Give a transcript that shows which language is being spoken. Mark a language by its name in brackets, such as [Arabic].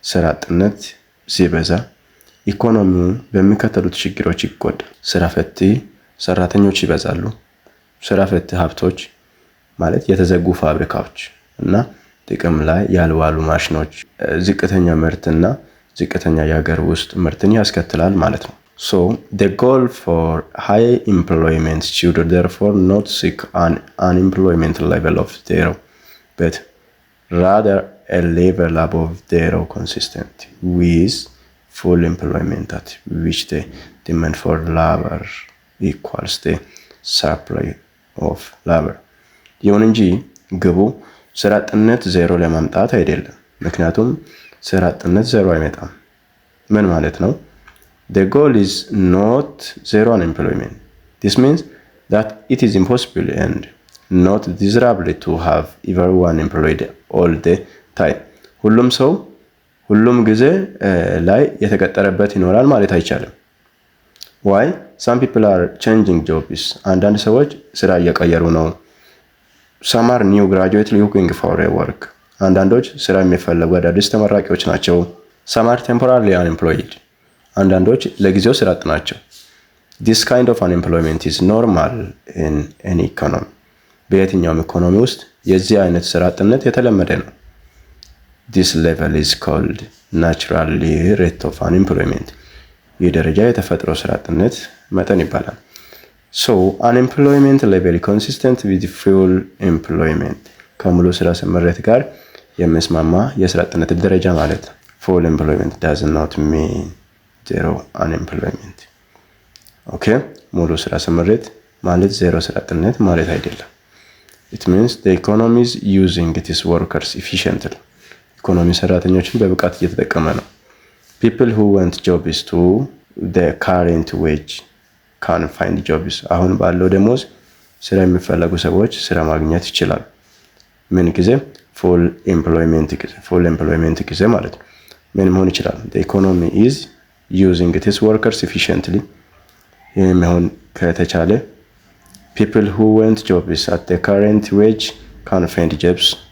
[Amharic] ስራ አጥነት ሲበዛ ኢኮኖሚው በሚከተሉት ችግሮች ይጎዳል። ስራ ፈት ሰራተኞች ይበዛሉ። ስራ ፈት ሀብቶች ማለት የተዘጉ ፋብሪካዎች እና ጥቅም ላይ ያልዋሉ ማሽኖች ዝቅተኛ ምርትና ዝቅተኛ የሀገር ውስጥ ምርትን ያስከትላል ማለት ነው። [English] So the goal for high employment should therefore not seek an unemployment level of zero, but rather a level above zero consistent with full employment at which the demand for labor equals the supply of labor. [Amharic] ይሁን እንጂ ግቡ ስራ አጥነት ዜሮ ለማምጣት አይደለም። ምክንያቱም ስራ አጥነት ዜሮ አይመጣም። ምን ማለት ነው? [English] The goal is not zero unemployment. This means that it is impossible and not desirable to have everyone employed all the time. [Amharic] ሁሉም ሰው ሁሉም ጊዜ ላይ የተቀጠረበት ይኖራል ማለት አይቻልም። [English] Why? Some people are changing jobs. [Amharic] አንዳንድ ሰዎች ስራ እየቀየሩ ነው። [English] Some are new graduates looking for a work. [Amharic] አንዳንዶች ስራ የሚፈልጉ አዳዲስ ተመራቂዎች ናቸው። [English] Some are temporarily unemployed. [Amharic] አንዳንዶች ለጊዜው ስራ አጥ ናቸው። [English] This kind of unemployment is normal in any economy. [Amharic] በየትኛውም ኢኮኖሚ ውስጥ የዚህ አይነት ስራ አጥነት የተለመደ ነው። [English] This level is called natural rate of unemployment. ይህ ደረጃ የተፈጥሮ ስራ አጥነት መጠን ይባላል። So unemployment level consistent with full employment [Amharic] ከሙሉ ስራ ስምሪት ጋር የሚስማማ የስራ አጥነት ደረጃ ማለት ነው። [English] Full employment does not mean zero unemployment. Okay, [Amharic] ሙሉ ስራ ስምሪት ማለት ዜሮ ስራ አጥነት ማለት አይደለም። [English] It means the economy is using its workers efficiently. [Amharic] ኢኮኖሚ ሰራተኞችን በብቃት እየተጠቀመ ነው። [English] People who want jobs to the current wage can find jobs. [Amharic] አሁን ባለው ደሞዝ ስራ የሚፈልጉ ሰዎች ስራ ማግኘት ይችላሉ። ምን ጊዜ? full employment ጊዜ ማለት ነው። ምን መሆን ይችላል? [English] The economy is using its workers efficiently. [Amharic] ይህም መሆን ከተቻለ [English] people who want jobs at the current wage can find jobs.